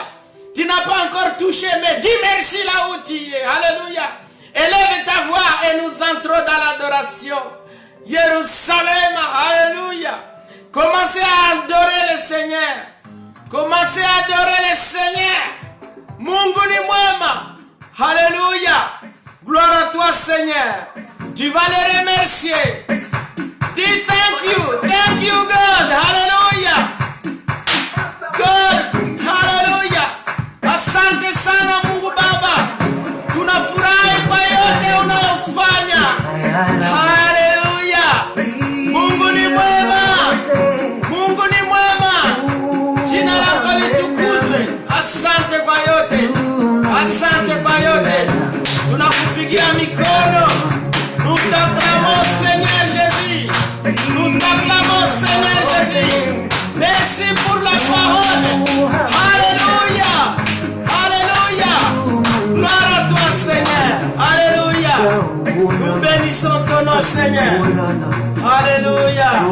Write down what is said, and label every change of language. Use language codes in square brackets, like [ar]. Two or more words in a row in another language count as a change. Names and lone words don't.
[fr] Tu n'as pas encore touché, mais dis merci là où tu es. Alléluia. Élève ta voix et nous entrons dans l'adoration. Jérusalem. Alléluia. Commencez à adorer le Seigneur. Commencez à adorer le Seigneur. [sw] Mungu ni mwema. [fr] Alléluia. Gloire à toi, Seigneur. Tu vas les remercier. [en] Dis thank you God. Hallelujah. God, [sw] hallelujah. Asante sana Mungu Baba. Tunafurahi kwa yote unayofanya. Hallelujah. Mungu ni mwema. Mungu ni mwema. Jina lako litukuzwe. Asante kwa yote. Asante kwa yote. Tunakupigia mikono. [fr] Nous t'acclamons Seigneur Jésus. Nous t'acclamons Seigneur Jésus. Merci pour la parole. Alléluia. Alléluia. Gloire à toi Seigneur. Alléluia. Nous bénissons ton nom Seigneur.